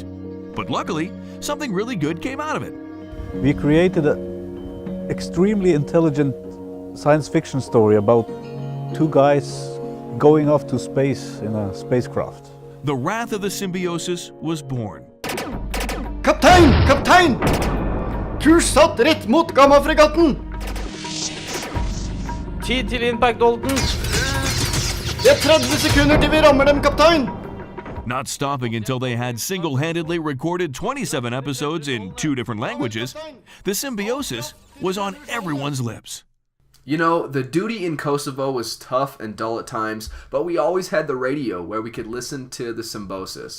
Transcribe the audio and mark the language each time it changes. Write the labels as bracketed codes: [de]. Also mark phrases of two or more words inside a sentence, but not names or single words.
[en] But luckily, something really good came out of it. We created an extremely intelligent science fiction story about two guys going off to space in a spacecraft. The Wrath of the Symbiosis was born. [no] Kaptein! Kaptein! Kurs satt rett mot Gamma-fregatten! Tid til impact, Dalton. Det 30 sekunder til vi rammer dem, kaptein! [en] Not stopping until they had single-handedly recorded 27 episodes in 2 different languages, the Symbiosis was on everyone's lips. You know, the duty in Kosovo was tough and dull at times, but we always had the radio where we could listen to the Symbiosis.